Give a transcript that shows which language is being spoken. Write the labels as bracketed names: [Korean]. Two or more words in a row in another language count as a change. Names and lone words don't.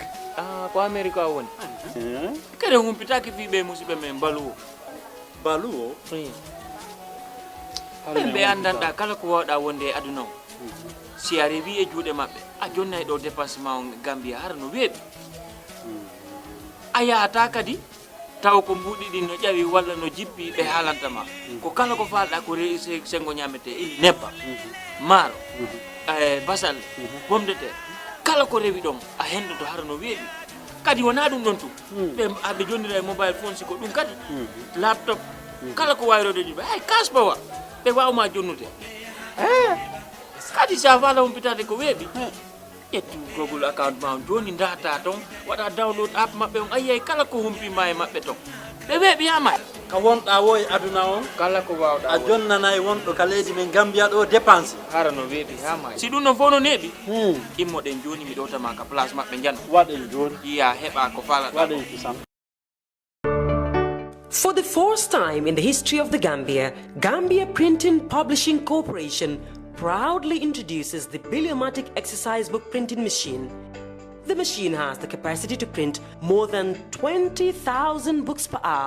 [Fula] ko America woni kare humpitaki fibe musibe men baluwo be andanda kala ko wada wonde aduna si arrivi e juude mabbe a jonnay do dépassement Gambia har no weebi aya ata kadi taw ko mbudi din no jawi walla no jippi be halantama ko kala ko falda ko reese sengo nyamete il nebba maro basal [French] pomme de terre [Fula] kala ko rewi dom a hendo to harano weebi kadi wona dum don tu be abe jondira [English] mobile phone [Fula] siko dum kadi laptop kala ko wayrode di ay kasbawa be wawma jonnude kadi sa fala hompitade ko weebi ettu Google account ma joni data ton wada [English] download app [Fula] mabbe on ayay kala ko humpi may mabbe ton be weebi ama ka wonda woy aduna on kala ko wawda a jonnanay wondo ka leydi men Gambia do dépense harano weebi hama si dum no fono nebi immo den joni mi dota ma ka place mabbe janno waden joni iya heba ko fala waden kisam. [English] For the first time in the history of the Gambia, Gambia Printing Publishing Corporation proudly introduces the Biliomatic exercise book printing machine. The machine has the capacity to print more than 20,000 books per hour.